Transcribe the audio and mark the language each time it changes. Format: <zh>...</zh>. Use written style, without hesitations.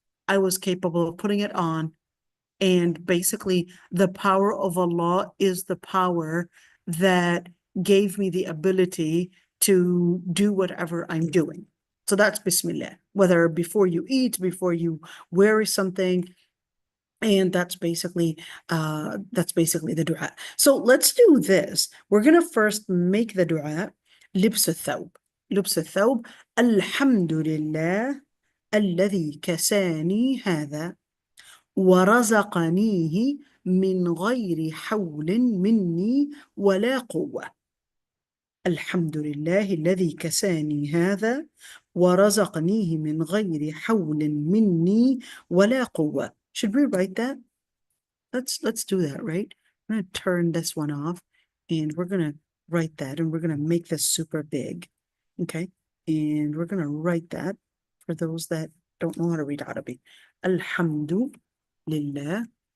<en>I was capable of putting it on. And basically, the power of Allah is the power that gave me the ability to do whatever I'm doing. So that's Bismillah, whether before you eat, before you wear something. And that's basically the dua. So let's do this. We're going to first make the dua.</en> <ar>لبس الثوب. لبس الثوب. الحمد لله الذي كساني هذا ورزقنيه من غير حول مني ولا قوة. الحمد لله الذي كساني هذا ورزقنيه من غير حول مني ولا قوة.</ar> <en>Should we write that? Let's do that, right? I'm going to turn this one off and we're going to write that, and we're going to make this super big. Okay. And we're going to write that for those that don't know how to read Arabic.</en> <ar>Alhamdu لله.</ar>